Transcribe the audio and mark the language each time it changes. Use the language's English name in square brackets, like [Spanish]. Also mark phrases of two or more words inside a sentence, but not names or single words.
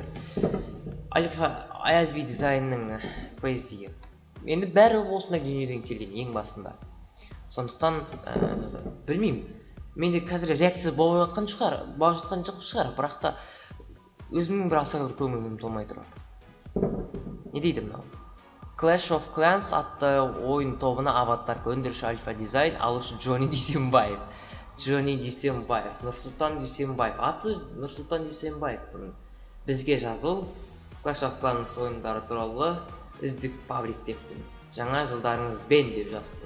[Kazakh] Аязби дизайнның поэзия. Енді бәрі осындай дүниеден келген ең басында. Сондықтан білмеймін. Менде қазір реакция болып жатқан шығар, бірақ та өзімнің бір аса бір көңілім толмай тұр. Не дейді мынау? Clash of Clans атты ойын тобына аватарка өндіруші Alpha Design, алушы Джонни Дүйсенбаев. Джонни Дүйсенбаев, Нұрсұлтан Дүйсенбаев. Аты Нұрсұлтан Дүйсенбаев. Бізге жазыл Clash of Clans ойындары туралы үздік паблик деппін. Жаңа жылдарыңызбен деп жазыппын.